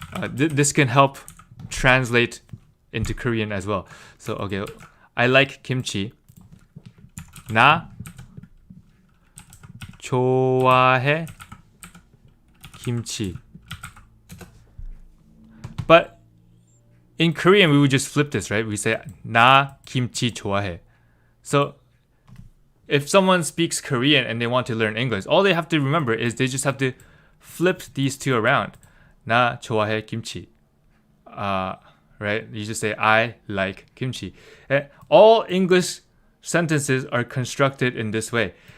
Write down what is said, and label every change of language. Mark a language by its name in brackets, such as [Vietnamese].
[English] This can help translate into Korean as well. So, okay, I like kimchi. [Korean] 나 좋아해 김치. [English] But in Korean, we would just flip this, right? We say [Korean] 나 김치 좋아해. [English] So if someone speaks Korean and they want to learn English, all they have to remember is they just have to flip these two around. [Korean] 나 좋아해 김치. [English] Right? You just say I like kimchi. All English sentences are constructed in this way.